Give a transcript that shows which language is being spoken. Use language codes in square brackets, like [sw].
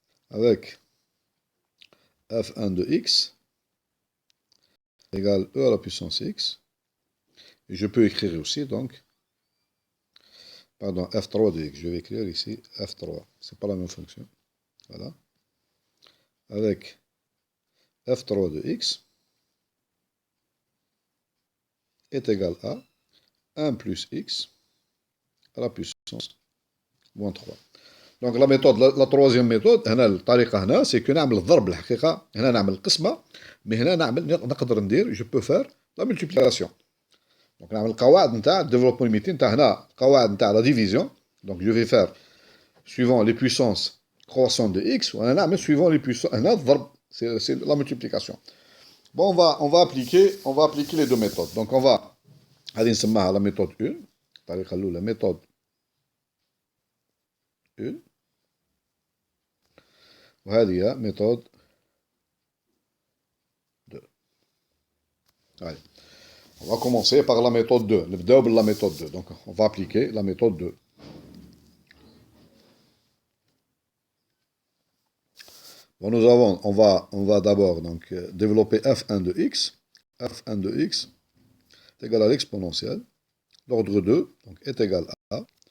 [fr] avec f1 de x, égale e à la puissance x, et je peux écrire aussi donc, pardon, f3 de x, je vais écrire ici f3, c'est pas la même fonction, voilà, avec f3 de x est égal à 1 plus x à la puissance moins 3. Donc la méthode, la troisième méthode, [ar] هنا الطريقة هنا [fr] c'est que [ar] نعمل الضرب الحقيقة، هنا نعمل القسمة، [fr] mais [ar] هنا نقدر ندير [fr] je peux faire la multiplication. [ar] Donc نعمل القواعد نتاع الديفلوبمون ليميتي نتاع هنا القواعد نتاع [fr] la division. Donc je vais faire suivant les puissances croissantes de x, [ar] وأنا نعمل [fr] suivant les puissances [ar] هنا الضرب [fr] c'est la multiplication. Bon, on va appliquer les deux méthodes. Donc on va [ar] هذه نسميها [fr] la méthode 1، [ar] الطريقة الأولى [fr] méthode 1. [ar] وهذه هي méthode 2. [fr] Allez. On va commencer par la méthode 2. [ar] نبداو [fr] la méthode 2. Donc on va appliquer la méthode 2. Bon, on va d'abord donc développer f1 de x. f1 de x est égal à l'exponentielle. L'ordre 2 donc, est égal à.